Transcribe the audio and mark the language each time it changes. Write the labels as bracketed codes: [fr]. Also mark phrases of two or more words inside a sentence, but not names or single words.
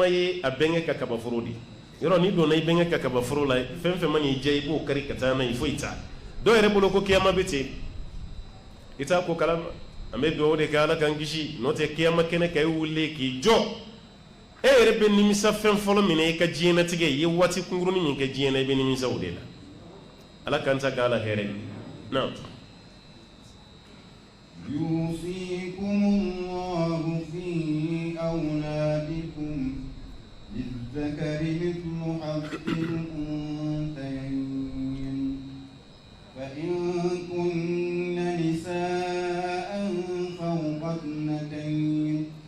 [bm] ye a bɛnkɛ ka kabaforo de yɔrɔ n'i donna i bɛnkɛ ka kabaforo la fɛn fɛn ma n'i diya i b'o kari ka taa n'a ye foyi t'a dɔw yɛrɛ bolo ko kiyama bɛ ten i t'a ko kalama an bɛ duwawu de kɛ ala k'an kisi n'o tɛ kiyama kɛnɛ ka i wuli k'i jɔ e yɛrɛ bɛ nimisa fɛn fɔlɔ min na i ka diɲɛnatigɛ i ye waati kunkurunin min kɛ diɲɛ na i bɛ nimisa o de la ala kanta kala here na [ar] يوصيكم الله في أولادكم للذكر مثل حظ الأنثيين فإن كن نساء فوق اثنتين